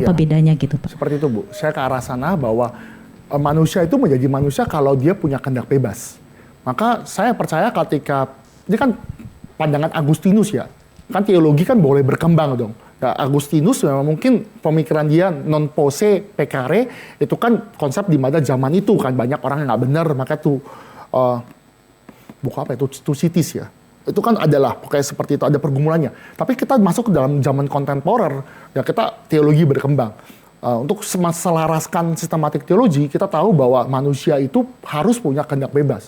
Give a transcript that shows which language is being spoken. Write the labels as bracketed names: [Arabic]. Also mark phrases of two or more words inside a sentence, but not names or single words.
[Indonesian] Apa bedanya gitu Pak? Seperti itu Bu. Saya ke arah sana bahwa manusia itu menjadi manusia kalau dia punya kehendak bebas. Maka saya percaya ketika ini kan pandangan Agustinus ya, kan teologi kan boleh berkembang dong. Nah, Agustinus memang mungkin pemikiran dia [Latin] non posse pecare [Indonesian] itu kan konsep di mana zaman itu kan banyak orang yang nggak benar, maka tuh buku apa itu Thucydides ya, itu kan adalah pokoknya seperti itu, ada pergumulannya. Tapi kita masuk ke dalam zaman kontemporer ya, kita teologi berkembang. Untuk meselaraskan sistematik teologi, kita tahu bahwa manusia itu harus punya kehendak bebas.